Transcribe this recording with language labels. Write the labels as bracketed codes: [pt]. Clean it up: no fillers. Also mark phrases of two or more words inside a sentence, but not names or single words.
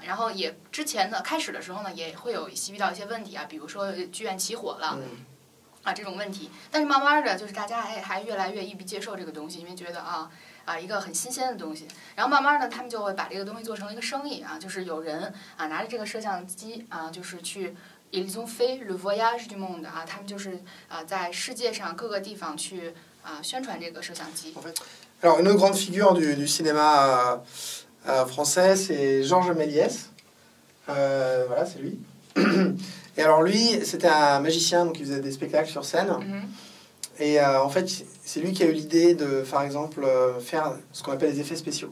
[zh] 然后也之前呢开始的时候呢，也会有遇到一些问题啊，比如说剧院起火了。这种问题，但是慢慢的就是大家还越来越易于接受这个东西，因为觉得一个很新鲜的东西，然后慢慢的他们就会把这个东西做成一个生意啊，就是有人拿着这个摄像机就是去 [fr] ils ont fait le voyage du monde [zh] 他们就是在世界上各个地方去宣传这个摄像机。 [fr] Alors une autre grande figure du cinéma français, c'est Georges Méliès. Voilà, c'est lui. Et alors lui, c'était un magicien, donc il faisait des spectacles sur scène. Et en fait, c'est lui qui a eu l'idée de, par exemple, faire ce qu'on appelle les effets spéciaux.